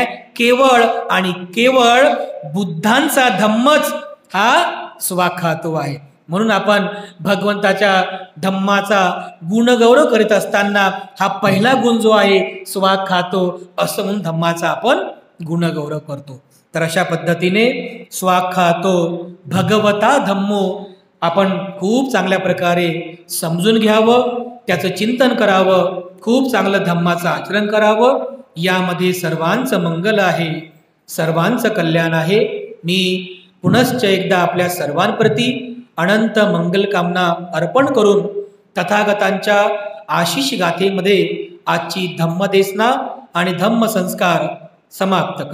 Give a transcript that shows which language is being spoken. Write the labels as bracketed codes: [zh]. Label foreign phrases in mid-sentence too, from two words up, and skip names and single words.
[mr] केवळ आणि केवळ बुद्धांचा धम्मच हा स्वाख्यातो आहे. म्हणून आपण भगवंताच्या धम्माचा गुणगौरव करीत असताना हा पहिला गुण जो आहे स्वाख्यातो असं म्हणून धम्माचा आपण गुणगौरव करतो. तर अशा पद्धतीने [pi] स्वाख्यातो भगवता धम्मो [mr] आपण खूप चांगल्या प्रकारे समजून घ्यावं, त्याचं चिंतन करावं, खूप चांगलं धम्माचं आचरण करावं. यामध्ये सर्वांचं मंगल आहे, सर्वांचं कल्याण आहे. मी पुनश्च एकदा आपल्या सर्वांप्रती अनंत मंगलकामना अर्पण करून तथागतांच्या आशिष गाथेमध्ये आजची धम्मदेसना आणि धम्मसंस्कार समाप्त करतो.